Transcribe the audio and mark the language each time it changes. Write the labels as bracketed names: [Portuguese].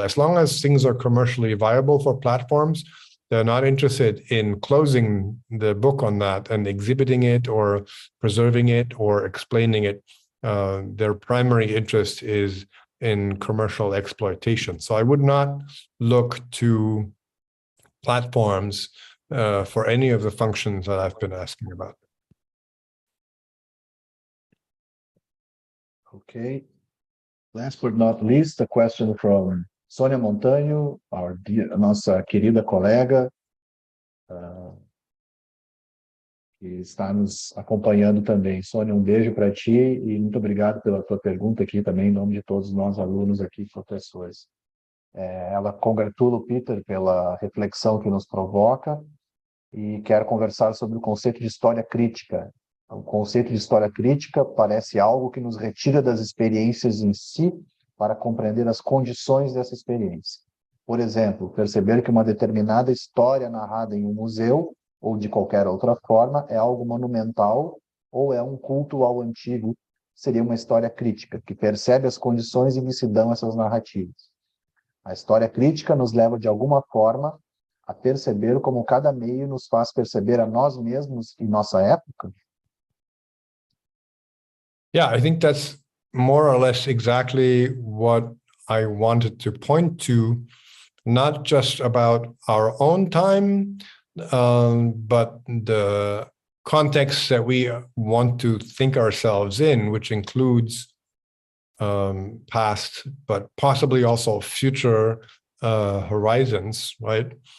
[English] As long as things are commercially viable for platforms, they're not interested in closing the book on that and exhibiting it or preserving it or explaining it. Their primary interest is in commercial exploitation. So I would not look to platforms for any of the functions that I've been asking about. Okay. Last but not least, a question from [Portuguese] Sônia Montanho, nossa querida colega, que está nos acompanhando também. Sônia, um beijo para ti e muito obrigado pela tua pergunta aqui também, em nome de todos nós alunos aqui, professores. Ela congratula o Peter pela reflexão que nos provoca e quer conversar sobre o conceito de história crítica. O conceito de história crítica parece algo que nos retira das experiências em si para compreender as condições dessa experiência. Por exemplo, perceber que uma determinada história narrada em um museu ou de qualquer outra forma é algo monumental ou é um culto ao antigo, seria uma história crítica, que percebe as condições em que se dão essas narrativas. A história crítica nos leva, de alguma forma, a perceber como cada meio nos faz perceber a nós mesmos em nossa época? [English] Yeah, I think that's more or less exactly what I wanted to point to, not just about our own time, but the context that we want to think ourselves in, which includes past, but possibly also future horizons, right?